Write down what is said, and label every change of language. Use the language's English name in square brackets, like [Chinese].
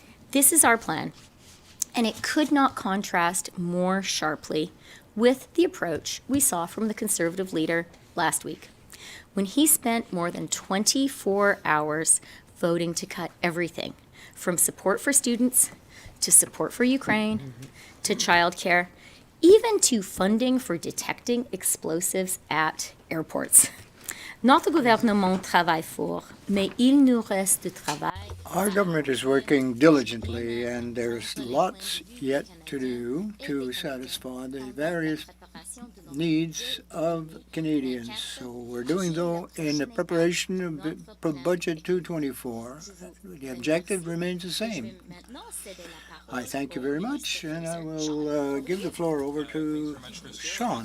[English] This is our plan, and it could not contrast more sharply with the approach we saw from the Conservative leader last week, when he spent more than 24 hours voting to cut everything from support for students to support for Ukraine, to childcare, even to funding for detecting explosives at airports. [French] Notre gouvernement travaille fort, mais il nous reste du travail. [English] Our government is working diligently, and there's lots yet to do to satisfy the various needs of Canadians. So we're doing, though, in the preparation of Budget 224. The objective remains the same. I thank you very much, and I will give the floor over to Sean.